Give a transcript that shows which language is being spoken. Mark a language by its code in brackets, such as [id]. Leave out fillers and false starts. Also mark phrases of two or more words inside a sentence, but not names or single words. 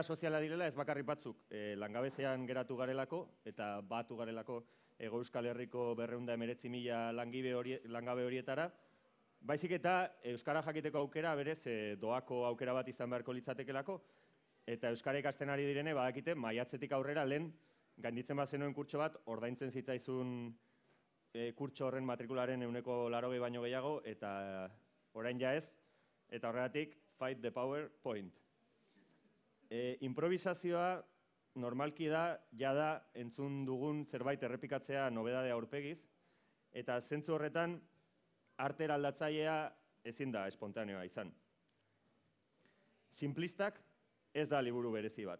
[eu] soziala direla ez bakarrik batzuk langabezian geratu garelako, eta batu garelako Hego Euskal Herriko 219.000 langabe horietara, baizik eta euskara jakiteko aukera berez doako aukera bat izan beharko litzatekelako, eta euskara ikasten ari direne badakite maiatzetik aurrera lehen gainditzen bazenuen kurtso bat ordaintzen zitzaizun kurtso horren matrikularen 180 baino gehiago, eta orain ja ez, eta horregatik [en] fight the PowerPoint. [eu] Improvisazioa normalki da, jada entzun dugun zerbait errepikatzea nobedade aurpegiz, eta zentzu horretan arte eraldatzailea ezin da espontaneoa izan. Simplistak ez da liburu berezi bat.